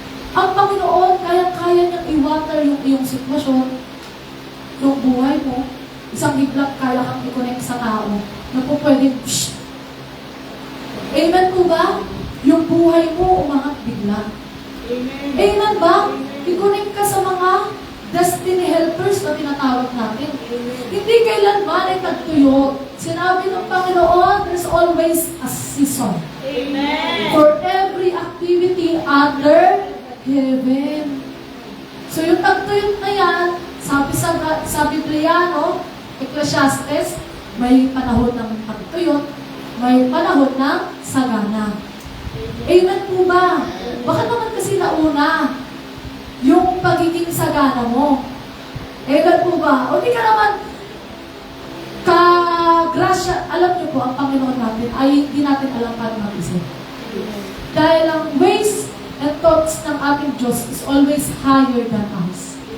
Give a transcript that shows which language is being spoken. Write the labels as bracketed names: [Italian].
[Filipino] Ang Panginoon, kaya niyang i-water yung iyong sitwasyon, yung buhay mo, isang higlap kaya kang i-connect sa tao na po pwedeng Amen po ba? Yung buhay mo umangat bigla. Amen. Amen ba? I-connect ka sa mga destiny helpers na tinatawag natin. Hindi kailanman ay tagtuyo. Sinabi ng Panginoon, [English] there's always a season. Amen. For every activity under heaven. [Filipino] So yung tagtuyot na yan, sa Biblia, no? Ecclesiastes, may panahon ng tagtuyot, may panahon ng sagana. Amen po ba? Baka naman kasi nauna yung pagiging sagana mo. Amen po ba? O di ka naman ka-grasya. Alam niyo po, ang Panginoon natin ay hindi natin alam paano mag-isip. [English] Dahil ang ways and thoughts [Filipino] ng ating Diyos [English] is always higher than us.